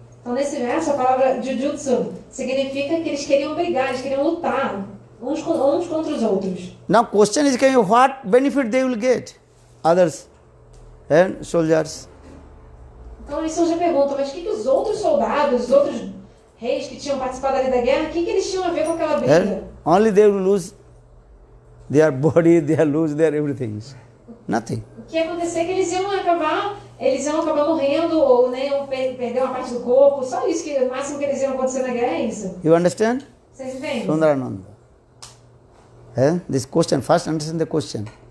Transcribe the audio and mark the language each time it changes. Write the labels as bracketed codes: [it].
[pt] Então nesse verso a palavra Jujutsu significa que eles queriam brigar, eles queriam lutar uns contra os outros. [en] Now question is, what benefit they will get? Others and soldiers. [pt] Então aí surge a pergunta, mas o que os outros soldados, os outros reis que tinham participado ali da guerra, o que eles tinham a ver com aquela briga? [en] Only they will lose their body, they will lose their everything. Nothing. [pt] O que ia acontecer é que eles iam acabar morrendo ou né, iam perder uma parte do corpo. Só isso, que o máximo que eles iam acontecer na guerra é isso. [en] You understand? [pt] Vocês entendem? [en] Sundarananda. This question, first understand the question.